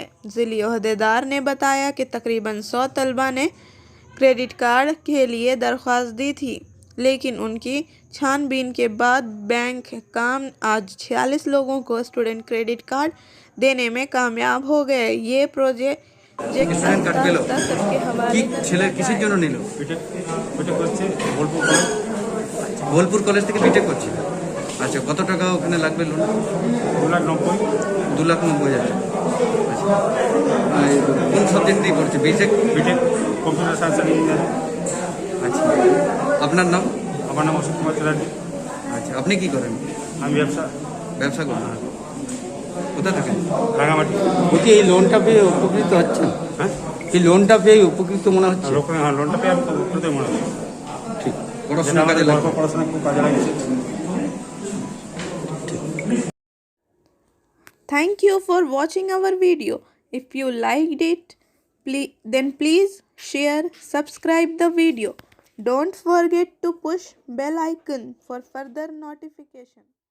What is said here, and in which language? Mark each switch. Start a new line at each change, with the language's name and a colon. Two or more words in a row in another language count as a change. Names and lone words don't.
Urdu: ضلعی عہدیدار نے بتایا کہ تقریباً 100 طلباء نے
English: credit card
Urdu: کے لیے درخواست دی تھی، لیکن ان کی چھان بین کے بعد بینک حکام آج 46 لوگوں کو
English: student credit card
Urdu: دینے میں کامیاب ہو گئے۔ یہ پروجیکٹ کے حوالے
Bangla: কিসের জন্য নিল? বোলপুর কলেজ থেকে বিটেক করছে। আচ্ছা, কত টাকা ওখানে লাগবে লোন? 2,90,000। আচ্ছা, কোন সাবজেক্ট দিয়ে করছে? বিটেক
English: computer science and engineering.
Bangla: আচ্ছা, আপনার নাম? আমার নাম অশোক কুমার চ্যাটার্জি। আচ্ছা, আপনি কি করেন? আমি ব্যবসা করেন? কোথায় থাকেন? রাঙামাটি। বলছি, এই লোনটা পেয়ে উপকৃত হচ্ছেন? হ্যাঁ, এই লোনটা পেয়ে উপকৃত মনে হচ্ছে? লোনটা পেয়ে আমি উপকৃত মনে হয়। ঠিক, পড়াশোনা কাজে লাগবে। পড়াশোনা খুব কাজে লাগছে।
English: Thank you for watching our video. If you liked it, then please share, subscribe the video. Don't forget to push bell icon for further notification.